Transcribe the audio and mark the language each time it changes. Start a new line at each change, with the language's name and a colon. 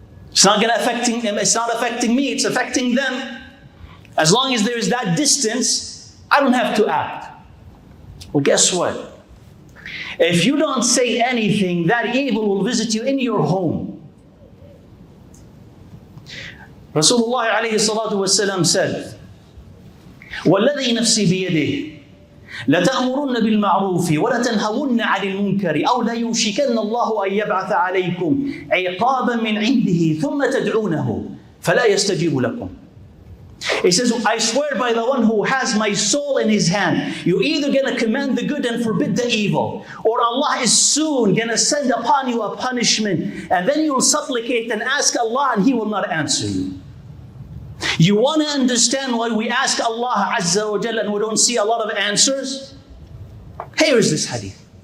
English: It's not affecting them, it's not affecting me, it's affecting them. As long as there is that distance, I don't have to act. Well, guess what? If you don't say anything, that evil will visit you in your home. Rasulullah alayhi salatu wasalam said,
Arabic: وَالَّذِي نَفْسِي بِيَدِهِ لَتَأْمُرُنَّ بِالْمَعْرُوفِ وَلَتَنْهَوُنَّ عَنِ الْمُنْكَرِ أَوْ لَيُوشِكَنَّ اللَّهُ أَنْ يَبْعَثَ عَلَيْكُمْ عِقَابًا مِنْ عِنْدِهِ ثُمَّ تَدْعُونَهُ فَلَا يَسْتَجِيبُ لَكُمْ.
English: He says, I swear by the one who has my soul in his hand, you're either going to command the good and forbid the evil, or Allah is soon going to send upon you a punishment, and then you'll supplicate and ask Allah and He will not answer you. You want to understand why we ask Allah Azza wa Jalla and we don't see a lot of answers? Here is this hadith.